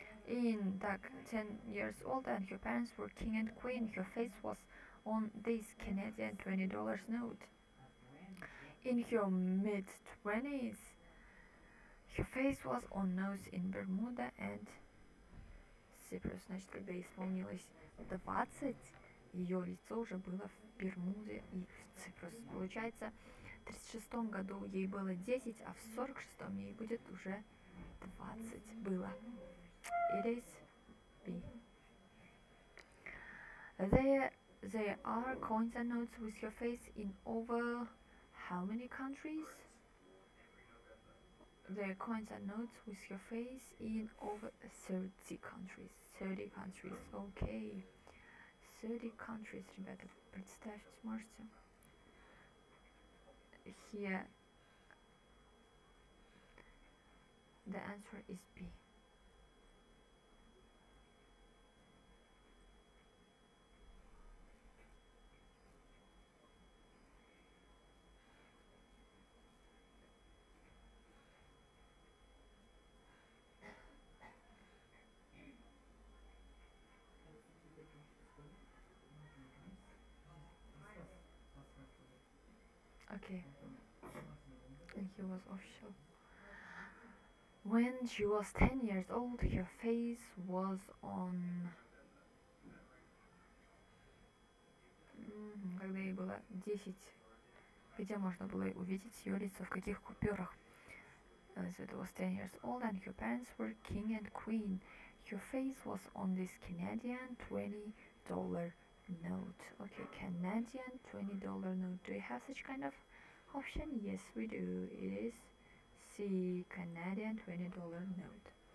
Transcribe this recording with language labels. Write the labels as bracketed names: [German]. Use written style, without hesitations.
[English] In 10 years old and her parents were king and queen, her face was on this Canadian $20 note. In her mid-20s, her face was on notes in Bermuda and Cyprus. [Russian] Значит, когда ей исполнилось 20, ее лицо уже было в Бермуде и в Cyprus. Получается, в 36 году ей было 10, а в 46 ей будет уже 20 было. [English] It is B. There are coins and notes with your face in over how many countries? There are coins and notes with your face in over 30 countries. 30 countries, okay. 30 countries, [Russian] ребята, представьте, можете? [English] Here, the answer is B. Okay, and he was official. When she was 10 years old, her face was on [Russian] Когда ей было 10, где можно было увидеть ее лицо, в каких купюрах. [English] So it was 10 years old and her parents were king and queen. Her face was on this Canadian $20 note. Okay, Canadian $20 note. Do you have such kind of option? Yes, we do. It is C, Canadian $20 note.